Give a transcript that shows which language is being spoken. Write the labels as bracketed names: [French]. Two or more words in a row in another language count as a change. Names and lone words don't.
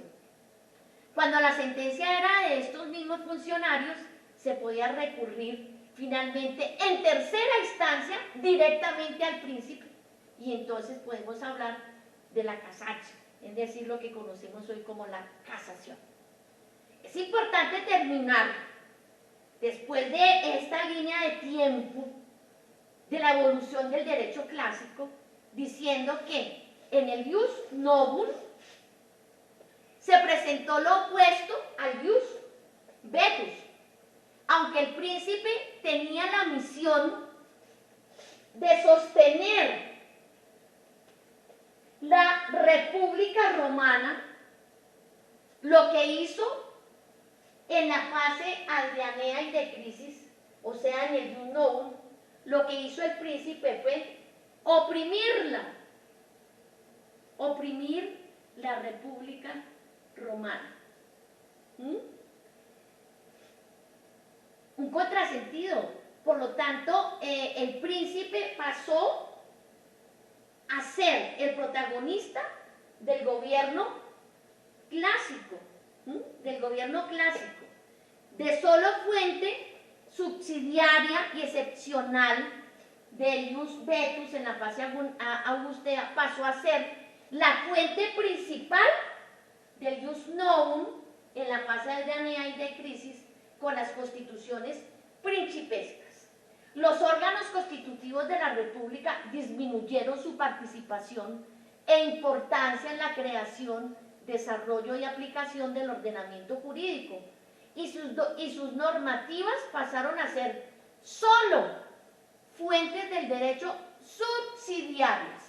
[Spanish] Cuando la sentencia era de estos mismos funcionarios, se podía recurrir finalmente en tercera instancia directamente al príncipe, y entonces podemos hablar de la casatio, es decir, lo que conocemos hoy como la casación. Es importante terminar, después de esta línea de tiempo de la evolución del derecho clásico, diciendo que en el [Latin] ius novum [Spanish] se presentó lo opuesto al [Latin] ius vetus, [Spanish] aunque el príncipe tenía la misión de sostener la República Romana, lo que hizo en la fase adrianea y de crisis, o sea, en el [Latin] ius novum, [Spanish] lo que hizo el príncipe fue oprimirla, oprimir la República Romana. Un contrasentido. Por lo tanto, el príncipe pasó a ser el protagonista del gobierno clásico, de solo fuente subsidiaria y excepcional del [Latin] ius vetus [Spanish] en la fase augustea, pasó a ser la fuente principal del [Latin] ius novum [Spanish] en la fase adrianea y de crisis con las constituciones principescas. Los órganos constitutivos de la República disminuyeron su participación e importancia en la creación, desarrollo y aplicación del ordenamiento jurídico, y sus normativas pasaron a ser solo fuentes del derecho subsidiarias.